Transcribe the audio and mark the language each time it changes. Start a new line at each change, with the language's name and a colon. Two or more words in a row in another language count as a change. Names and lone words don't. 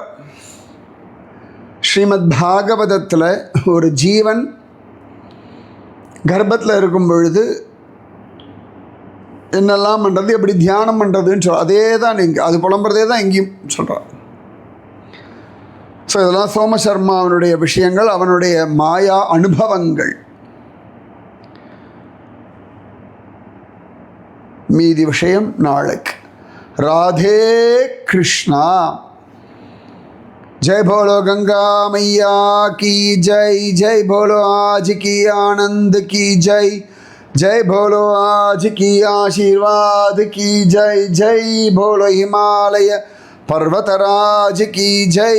Tamil: ஸ்ரீமத் பாகவதத்தில் ஒரு ஜீவன் கர்ப்பத்தில் இருக்கும் பொழுது என்னெல்லாம் பண்ணுறது, எப்படி தியானம் பண்ணுறதுன்னு அதே தான் இங்கே அது புலம்புறதே தான் இங்கேயும் சொல்கிறார். ஸோ இதெல்லாம் சோமசர்மா அவனுடைய விஷயங்கள், அவனுடைய மாயா அனுபவங்கள். மீதி விஷயம் நாளைக்கு. ராதே கிருஷ்ணா.
Hindi: जय बोलो गंगा मैया की जय. जय बोलो आज की आनंद की जय. जय बोलो आज की आशीर्वाद की जय. जय बोलो हिमालय पर्वतराज की जय.